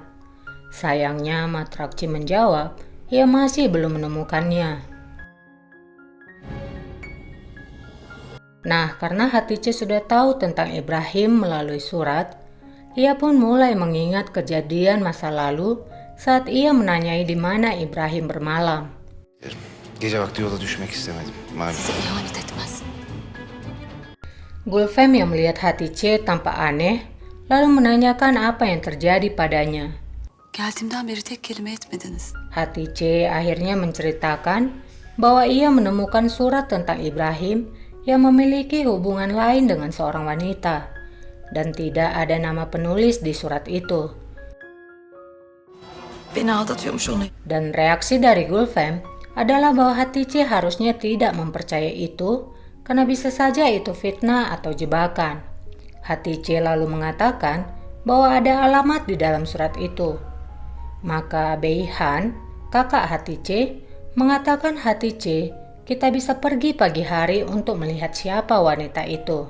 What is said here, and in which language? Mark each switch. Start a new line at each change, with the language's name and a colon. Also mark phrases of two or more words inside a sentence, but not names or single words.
Indonesian: Sayangnya Matrakci menjawab, ia masih belum menemukannya. Nah, karena Hatice sudah tahu tentang Ibrahim melalui surat, ia pun mulai mengingat kejadian masa lalu saat ia menanyai di mana Ibrahim bermalam.
Turkish: Gece vakti yola düşmek istemedim. Malum. Size ihanet etmez.
Indonesian: Gulfem yang melihat Hatice tampak aneh, lalu menanyakan apa yang terjadi padanya.
Turkish: Geldiğimden beri tek kelime etmediniz.
Indonesian: Hatice akhirnya menceritakan bahwa ia menemukan surat tentang Ibrahim yang memiliki hubungan lain dengan seorang wanita, dan tidak ada nama penulis di surat itu.
Turkish: Beni aldatıyormuş onu.
Indonesian: Dan reaksi dari Gulfem adalah bahwa Hatice harusnya tidak mempercayai itu, karena bisa saja itu fitnah atau jebakan. Hatice lalu mengatakan bahwa ada alamat di dalam surat itu. Maka Beihan, kakak Hatice, mengatakan Hatice, kita bisa pergi pagi hari untuk melihat siapa wanita itu.